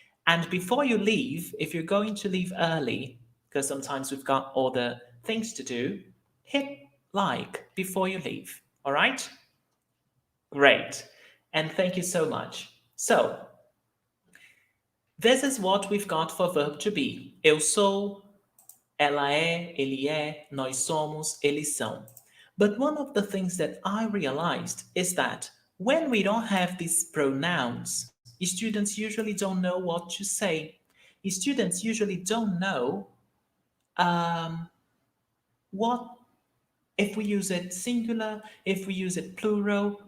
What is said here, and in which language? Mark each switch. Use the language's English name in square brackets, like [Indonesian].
[English] And before you leave, if you're going to leave early, because sometimes we've got other things to do, hit like before you leave. All right? Great. And thank you so much. So, this is what we've got for verb to be. [Portuguese] Eu sou, ela é, ele é, nós somos, eles são. [English] But one of the things that I realized is that when we don't have these pronouns, students usually don't know what to say. Students usually don't know what, if we use it singular, if we use it plural.